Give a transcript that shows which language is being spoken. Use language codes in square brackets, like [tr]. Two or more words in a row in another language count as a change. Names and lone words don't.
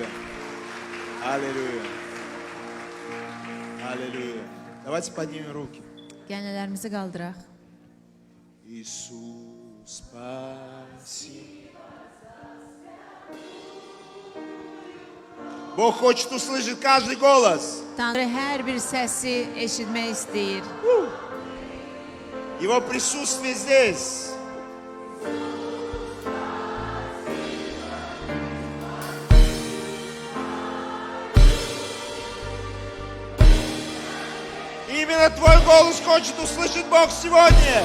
[ru] Аллилуйя. Аллилуйя. Давайте поднимем руки. [az] Gələnlərimizi qaldıraq. [ru] Иисус, спаси. Бог хочет услышать каждый голос. [az] Tanrı hər bir səsi eşitmək istəyir. [ru] Его присутствие здесь. Именно твой голос хочет услышать Бог сегодня.